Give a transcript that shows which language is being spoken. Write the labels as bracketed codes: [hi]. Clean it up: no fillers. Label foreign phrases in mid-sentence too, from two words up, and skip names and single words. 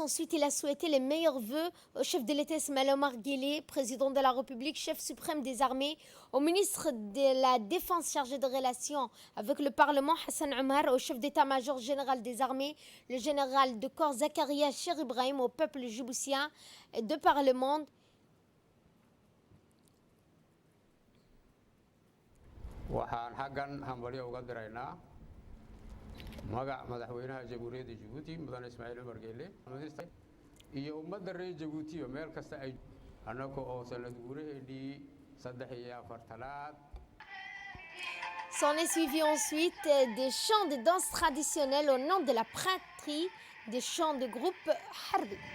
[fr] Ensuite, il a souhaité les meilleurs vœux au chef de l'État Ismaël Omar Guelleh, président de la République, chef suprême des armées, au ministre de la Défense chargé de relations avec le Parlement Hassan Omar, au chef d'état-major général des armées, le général de corps Zakaria Cher Ibrahim, au peuple djiboutien de par le monde. [so] waxaan xaggan hambalyo uga diraynaa magac madaxweynaha jamhuuriyadda Djibouti mudane Ismaaciil Umar Geelle iyo ummadda reer Djibouti oo meel kasta ay annaga oo sanad guuraheedii 43aad. [fr] S'en est suivi ensuite des chants de danse traditionnels au nom de la patrie, des chants de groupe Harbi.